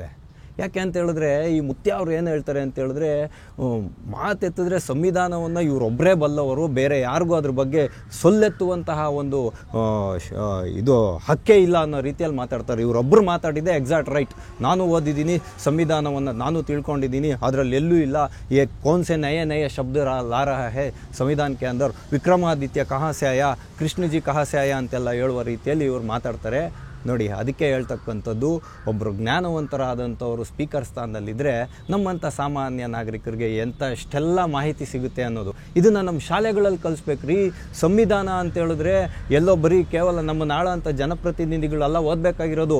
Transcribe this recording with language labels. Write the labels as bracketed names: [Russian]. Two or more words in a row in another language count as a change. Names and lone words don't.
[Kannada] ಯಾಕೆ ಅಂತ ಹೇಳಿದ್ರೆ, ಈ ಮುತ್ಯ ಅವ್ರು ಏನು ಹೇಳ್ತಾರೆ ಅಂತ ಹೇಳಿದ್ರೆ, ಮಾತೆತ್ತಿದ್ರೆ ಸಂವಿಧಾನವನ್ನು ಇವರೊಬ್ಬರೇ ಬಲ್ಲವರು, ಬೇರೆ ಯಾರಿಗೂ ಅದ್ರ ಬಗ್ಗೆ ಸೊಲ್ಲೆತ್ತುವಂತಹ ಒಂದು ಇದು ಹಕ್ಕೇ ಇಲ್ಲ ಅನ್ನೋ ರೀತಿಯಲ್ಲಿ ಮಾತಾಡ್ತಾರೆ. ಇವರೊಬ್ಬರು ಮಾತಾಡಿದ್ದೆ [English] exact right. [Kannada] ನಾನು ಓದಿದ್ದೀನಿ ಸಂವಿಧಾನವನ್ನು, ನಾನು ತಿಳ್ಕೊಂಡಿದ್ದೀನಿ, ಅದರಲ್ಲಿ ಎಲ್ಲೂ ಇಲ್ಲ [Hindi] ये कौन से नए नए शब्द ला रहा है संविधान के अंदर, विक्रमादित्य कहाँ से आया, [Kannada] कृष्ण जी कहाँ से आया ಅಂತೆಲ್ಲ ಹೇಳುವ ರೀತಿಯಲ್ಲಿ ಇವರು ಮಾತಾಡ್ತಾರೆ. ನೋಡಿ, ಅದಕ್ಕೆ ಹೇಳ್ತಕ್ಕಂಥದ್ದು, ಒಬ್ಬರು ಜ್ಞಾನವಂತರಾದಂಥವರು ಸ್ಪೀಕರ್ ಸ್ಥಾನದಲ್ಲಿದ್ದರೆ ನಮ್ಮಂಥ ಸಾಮಾನ್ಯ ನಾಗರಿಕರಿಗೆ ಎಷ್ಟೆಲ್ಲ ಮಾಹಿತಿ ಸಿಗುತ್ತೆ ಅನ್ನೋದು. ಇದನ್ನು ನಮ್ಮ ಶಾಲೆಗಳಲ್ಲಿ ಕಲಿಸ್ಬೇಕ್ರಿ. ಸಂವಿಧಾನ ಅಂತ ಹೇಳಿದ್ರೆ ಎಲ್ಲೋ ಬರೀ ಕೇವಲ ನಮ್ಮ ನಾಳಂಥ ಜನಪ್ರತಿನಿಧಿಗಳೆಲ್ಲ ಓದಬೇಕಾಗಿರೋದು.